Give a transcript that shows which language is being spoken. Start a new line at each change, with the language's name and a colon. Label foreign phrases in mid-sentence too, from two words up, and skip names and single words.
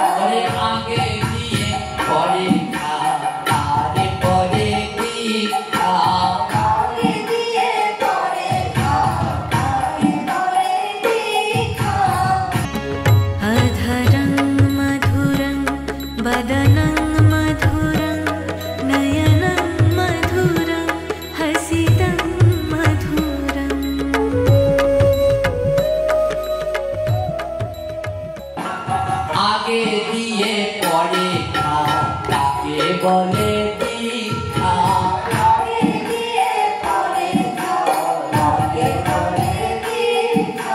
Bangla: ওরে আগে দিয়ে পরে খা, আরে পরে দীক্ষা। আগে দিয়ে পরে খা, আরে পরে দীক্ষা।
Sanskrit: अधरं मधुरं वदनं मधुरं नयनं मधुरं हसितं मधुरम्।
Bangla: আগে দিয়ে পরে খা, তাকে বলে দীক্ষা। আগে দিয়ে পরে খা, আগে পরে দীক্ষা।